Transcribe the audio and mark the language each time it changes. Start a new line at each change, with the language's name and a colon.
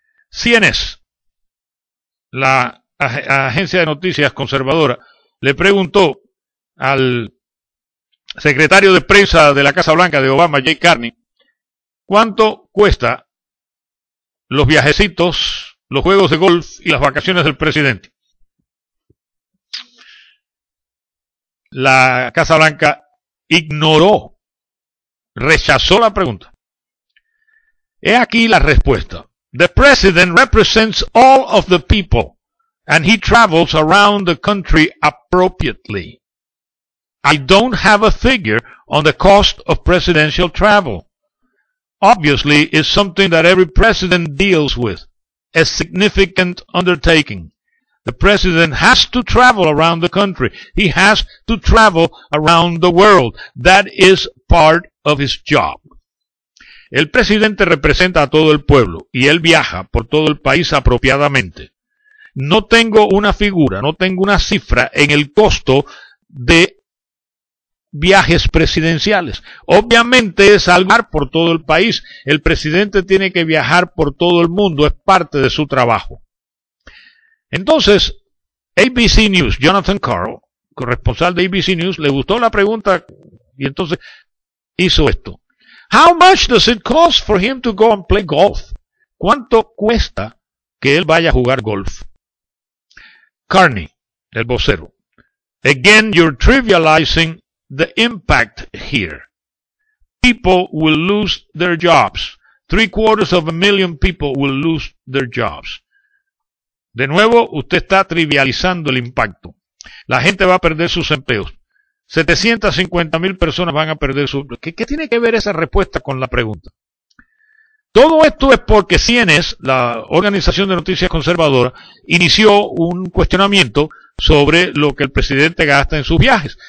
Spanish: CNN, la agencia de noticias conservadora, le preguntó al secretario de prensa de la Casa Blanca de Obama, Jay Carney, cuánto cuesta los viajecitos, los juegos de golf y las vacaciones del presidente. La Casa Blanca ignoró, rechazó la pregunta. He aquí la respuesta.
English: The president represents all of the people, and he travels around the country appropriately. I don't have a figure on the cost of presidential travel. Obviously, it's something that every president deals with, a significant undertaking. The president has to travel around the country. He has to travel around the world. That is part of his job.
Spanish: El presidente representa a todo el pueblo y él viaja por todo el país apropiadamente. No tengo una figura, no tengo una cifra en el costo de viajes presidenciales. Obviamente es algo por todo el país. El presidente tiene que viajar por todo el mundo, es parte de su trabajo. Entonces, ABC News, Jonathan Karl, corresponsal de ABC News, le gustó la pregunta y entonces hizo esto.
English: How much does it cost for him to go and play golf?
Spanish: ¿Cuánto cuesta que él vaya a jugar golf? Carney, el vocero.
English: Again, you're trivializing the impact here. People will lose their jobs. 750,000 people will lose their jobs.
Spanish: De nuevo, usted está trivializando el impacto. La gente va a perder sus empleos. 750,000 personas van a perder sus empleos. ¿Qué tiene que ver esa respuesta con la pregunta? Todo esto es porque CNS, la organización de noticias conservadora, inició un cuestionamiento sobre lo que el presidente gasta en sus viajes.